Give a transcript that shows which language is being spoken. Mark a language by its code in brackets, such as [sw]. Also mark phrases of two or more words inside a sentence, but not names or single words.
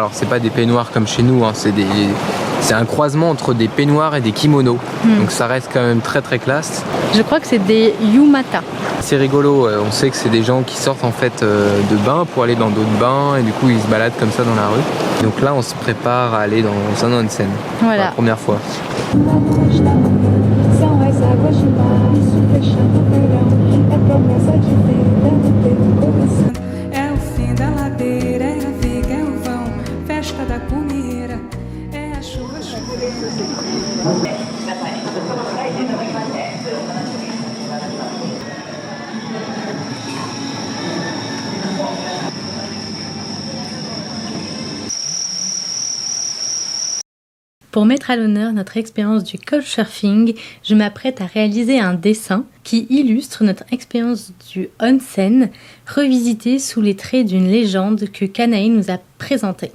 [fr] Alors c'est pas des peignoirs comme chez nous, hein, c'est un croisement entre des peignoirs et des kimonos. Donc ça reste quand même très très classe. Je crois que c'est des yumata. C'est rigolo, on sait que c'est des gens qui sortent en fait de bains pour aller dans d'autres bains et du coup ils se baladent comme ça dans la rue. Donc là on se prépare à aller dans un onsen pour la première fois. [pt] São as águas de março fechando o verão, é promessa de vida no teu coração. É o fim da ladeira, é a viga, é o vão, festa da comida, é a chuva. [fr] Pour mettre à l'honneur notre expérience du couchsurfing, je m'apprête à réaliser un dessin qui illustre notre expérience du onsen, revisité sous les traits d'une légende que Kanae nous a présentée.